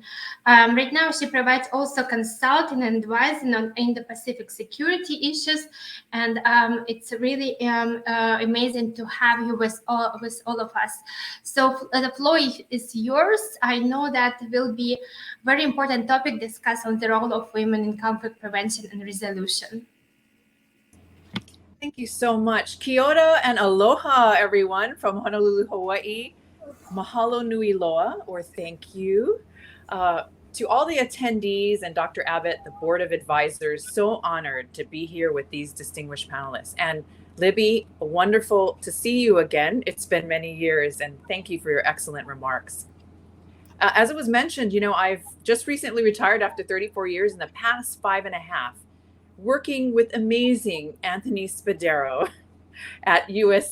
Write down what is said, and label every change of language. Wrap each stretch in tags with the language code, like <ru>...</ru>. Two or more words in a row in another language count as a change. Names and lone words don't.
<en>Right now, she provides also consulting and advising on Indo-Pacific security issues, and it's really amazing to have you with all of us. So the floor is yours. I know that will be a very important topic discussed on the role of women in conflict prevention and resolution. Thank you so much.</en> <mi>Kia ora</mi> <en>and aloha, everyone, from Honolulu, Hawaii.</en> <haw>Mahalo nui loa,</haw> <en>or thank you. To all the attendees and Dr. Abbott, the Board of Advisors, so honored to be here with these distinguished panelists. And Libby, wonderful to see you again. It's been many years, and thank you for your excellent remarks. As it was mentioned, you know, I've just recently retired after 34 years, in the past 5.5, working with amazing Anthony Spadaro at U.S.</en>